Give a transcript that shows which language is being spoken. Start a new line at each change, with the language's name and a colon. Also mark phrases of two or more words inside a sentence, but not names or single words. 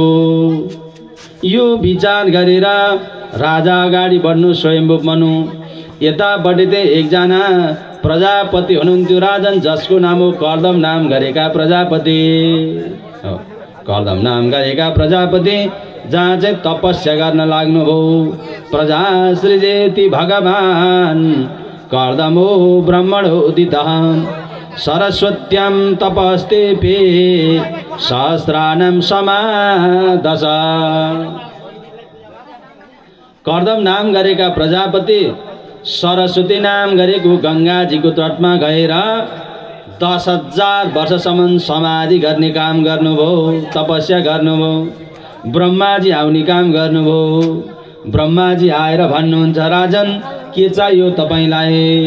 Nepali: यो विचार गरेर राजा अगाडि बढ्नु स्वयम्भुव मनु। यतापट्टि चाहिँ एकजना प्रजापति हुनुहुन्थ्यो राजन, जसको नाम हो कर्दम नाम गरेका प्रजापति। कर्दम नाम गरेका प्रजापति जहाँ चाहिँ तपस्या गर्न लाग्नुभयो।
Sanskrit: प्रजा सृजेति भगवान् कर्दमो ब्रह्मणो उदितः सरस्वत्यां तपस्तेपे सहस्राणां समादश।
Nepali: कर्दम नाम गरेका प्रजापति सरस्वती नाम गरेको गङ्गाजीको तटमा गएर 10,000 वर्षसम्म समाधि गर्ने काम गर्नुभयो, तपस्या गर्नुभयो। ब्रह्माजी आउने काम गर्नुभयो। ब्रह्माजी आएर भन्नुहुन्छ, राजन के चाहियो तपाईँलाई?